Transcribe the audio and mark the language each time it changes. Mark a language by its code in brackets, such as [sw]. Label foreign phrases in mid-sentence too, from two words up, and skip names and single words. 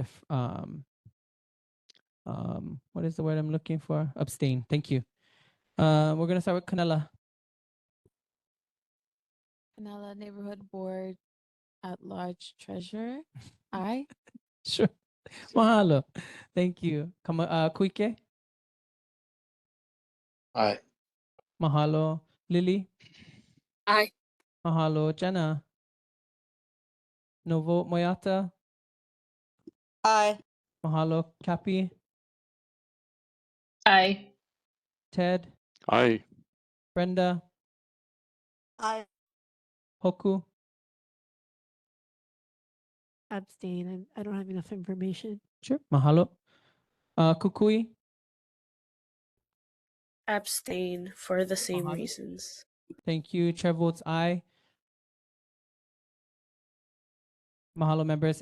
[en] What is the word I'm looking for? Abstain. Thank you. We're going to start with Canela. Canela Neighborhood Board at Large Treasurer. Aye. Sure. Mahalo. Thank you. Kuike. Aye. Mahalo. Lily. Aye. Mahalo. Jenna. No vote. Moyata. Aye. Mahalo. Cappy. Aye. Ted. Aye. Brenda. Aye. Hoku. Abstain. I don't have enough information. Sure. Mahalo. Kukui. Abstain for the same Mahalo. reasons. Thank you. Chair votes aye. Mahalo, members.